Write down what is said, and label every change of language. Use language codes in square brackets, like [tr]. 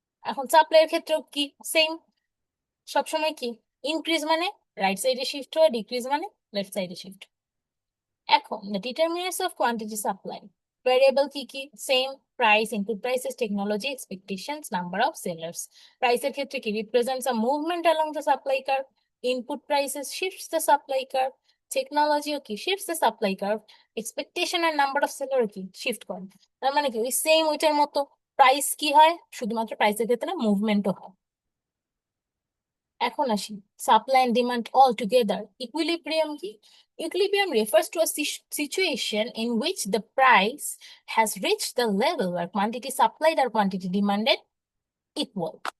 [bn] এখন সাপ্লাই এর ক্ষেত্রেও কি সেম, সবসময় কি ইনক্রিজ মানে রাইট সাইডে শিফট হয়, ডিক্রিজ মানে লেফট সাইডে শিফট। এখন [en] the determinants of quantity supply, [bn] variable কি কি same, [en] price, input prices, technology, expectations, number of sellers. Price [bn] এর ক্ষেত্রে কি [en] represents a movement along the supply curve. Input prices shifts the supply curve. Technology কি shifts the supply curve. Expectation and number of seller কি shift করে। [bn] তার মানে কি ওই সেম ওইটার মতো প্রাইস কি হয়, শুধুমাত্র প্রাইসের ক্ষেত্রে মুভমেন্টও হয়। এখন আসি [en] Supply and demand all together. [bn] Equilibrium কি? [en] Equilibrium refers to a situation in which the price has reached the level where quantity supplied or quantity demanded equal.